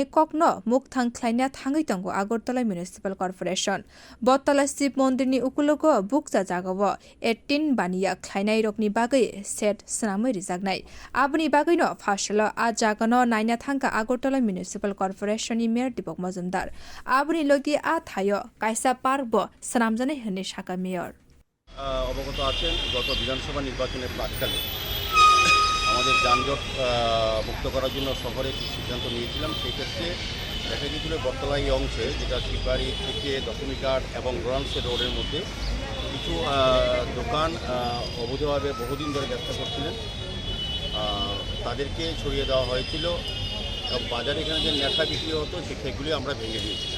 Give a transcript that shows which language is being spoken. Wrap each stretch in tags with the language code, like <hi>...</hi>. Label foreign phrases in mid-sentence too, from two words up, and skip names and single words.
<trp>kokno mukthang khwlaina thangui tongo Agartala municipal corporation Bottola Shiv mondirni ukulogo bukja jagao 18 bania khwlainai rokni bagwi set swnamjaknai Aboni bagwino phasalo a jaga naina thangka Agartala municipal corporation ni mayor Dipak Majumder Aboni logi a hatio kaisa parbo swnamjaknai hone shaka mayor</trp> <bn>অবগত আছেন গত বিধানসভা নির্বাচনের প্রাককালে আমাদের যানজট মুক্ত করার জন্য শহরে সিদ্ধান্ত নিয়েছিলাম। সেই ক্ষেত্রে দেখা গিয়েছিল বটতলা এই অংশে যেটা শিববাড়ি থেকে 10 মিটার এবং রোডান্সের রোডের মধ্যে কিছু দোকান অবৈধভাবে বহুদিন ধরে ব্যবসা করছিলেন, তাদেরকে ছড়িয়ে দেওয়া হয়েছিল এবং বাজারে এখানে যে নেশা বিক্রি হতো সেগুলি আমরা ভেঙে দিয়েছিলাম।</bn>